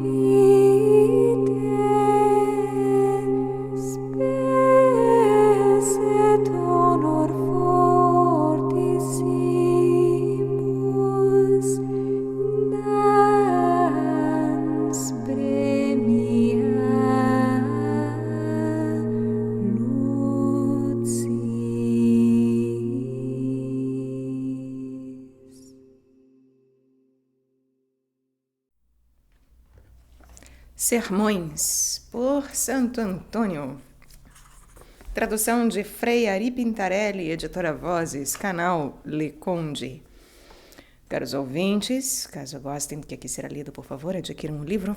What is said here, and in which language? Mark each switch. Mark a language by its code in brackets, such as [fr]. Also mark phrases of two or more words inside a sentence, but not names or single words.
[la] vitae spes et honor fortissimus dans premia lucis. [pt] Sermões, por Santo Antônio. Tradução de Frei Ari Pintarelli, editora Vozes, canal Le Conde. Caros ouvintes, caso gostem do que aqui será lido, por favor, adquiram um livro.